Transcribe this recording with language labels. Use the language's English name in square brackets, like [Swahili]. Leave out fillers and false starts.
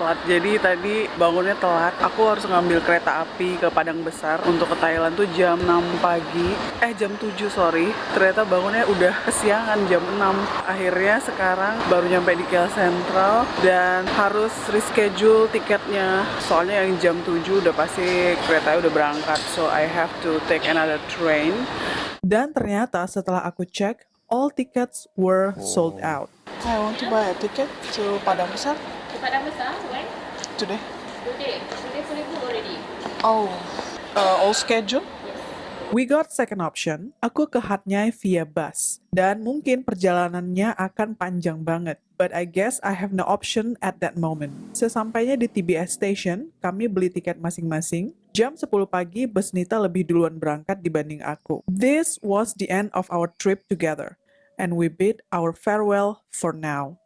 [Indonesian] Jadi tadi bangunnya telat. Aku harus ngambil kereta api ke Padang Besar untuk ke Thailand tuh jam 6 pagi. Jam 7 sorry. Ternyata bangunnya udah kesiangan jam 6. Akhirnya sekarang baru nyampe di KL Sentral dan harus reschedule tiketnya. Soalnya yang jam 7 udah pasti keretanya udah berangkat. [English] So I have to take another train. [Indonesian] Dan ternyata setelah aku cek, [English] all tickets were sold out. I want to buy a ticket to Padang Besar Padang Besar, when? today. Today fully booked already. Oh, all schedule? We got second option, [Indonesian] aku ke [English] Hat Yai via bus. [Indonesian] Dan mungkin perjalanannya akan panjang banget. [English] But I guess I have no option at that moment. [Indonesian] Sesampainya di TBS Station, kami beli tiket masing-masing. Jam 10 pagi, bus Nita lebih duluan berangkat dibanding aku. [English] This was the end of our trip together. And we bid our farewell for now.